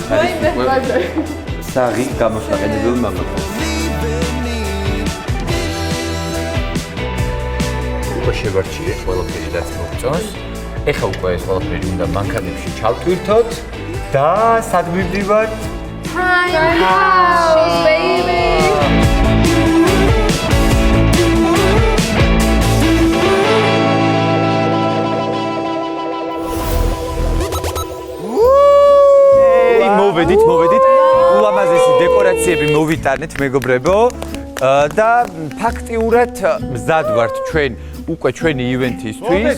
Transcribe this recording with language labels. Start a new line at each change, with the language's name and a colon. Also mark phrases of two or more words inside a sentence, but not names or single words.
Georgian: საღი გამოსაყენებელი მამაკაცი. უკვე შევარჩიე ყველაფერი რაც მოგწონს. ეხლა უკვე ეს ყველაფერი უნდა მანქანებში ჩავტვირთოთ და სად მივდივართ?
English: Time house, baby.
Georgian: მოვედით. ულამაზესი დეკორაციები მოვიტანეთ მეგობრებო და ფაქტიურად მზად ვართ ჩვენ უკვე ჩვენი ივენთისთვის.